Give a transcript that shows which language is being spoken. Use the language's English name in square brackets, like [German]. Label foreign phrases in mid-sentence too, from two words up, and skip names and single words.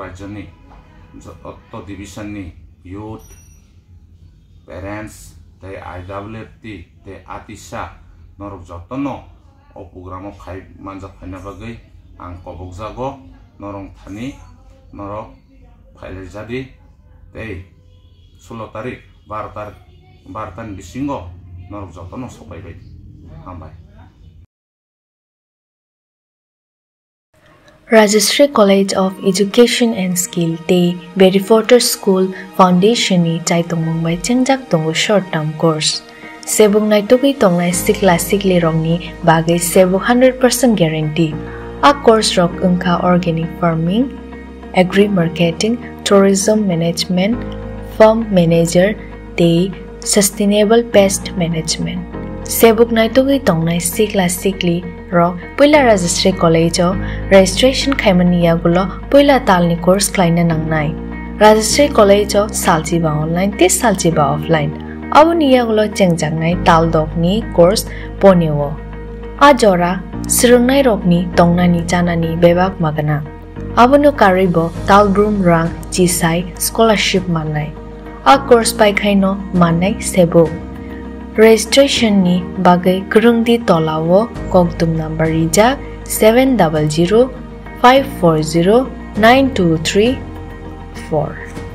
[Kok Borok] rajyoni otto division ni youth parents te IWFT te atisha norok jotono o program khai manjak phaina bagai ang kobokjago norong thani norok phaile jadi tei 16 tarik 12 tan bisingo norok jotono sopai bai hambai Rajashree College of Education and Skill te Berrywater School Foundation ni chaitung mumbai chengjak tongo [English] short term course [Kok Borok] sebung nai togi tongnai sikli rongni bagai sebu 100% guarantee a course rok ungkha [English] organic farming, agri marketing, tourism management, farm manager [Kok Borok] te [English] sustainable pest management [Kok Borok] sebuk nai togi tongnai sikli rok puila Rajashree College o registration khaimaniya gulo puila talni course klaina nangnai Rajashree College o saljiba online te saljiba offline Awuniya gulo cengjangnai tal dogni course ponewo ajora sirungnai rokni tongnani janani bebak magana abono karibo tal groom rang chisai scholarship mannai a course pai khaino mannai sebo registration ni bagai kurungdi tolawo kokdum number rijak 700 540 9234